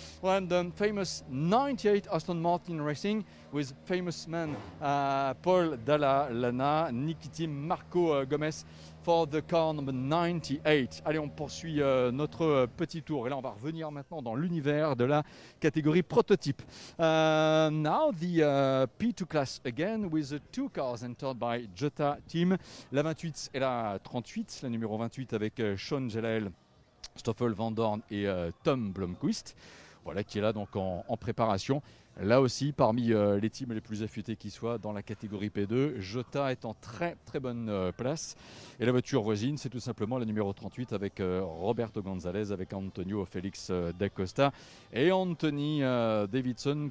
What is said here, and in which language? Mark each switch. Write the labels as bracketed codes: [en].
[en] And the famous 98 Aston Martin Racing with famous man Paul Dalla Lana, Niki Tim, Marco Gomez for the car number 98. [fr] Allez, on poursuit notre petit tour. Et là, on va revenir maintenant dans l'univers de la catégorie prototype. [en] Now the P2 class again with the two cars entered by Jota Team. [fr] La 28 et la 38. La numéro 28 avec Sean Gelael, Stoffel Van Dorn et Tom Blomqvist. Voilà, qui est là donc en préparation. Là aussi, parmi les teams les plus affûtés qui soient dans la catégorie P2, Jota est en très très bonne place. Et la voiture voisine, c'est tout simplement la numéro 38 avec Roberto Gonzalez, avec Antonio Félix d'Acosta et Anthony Davidson.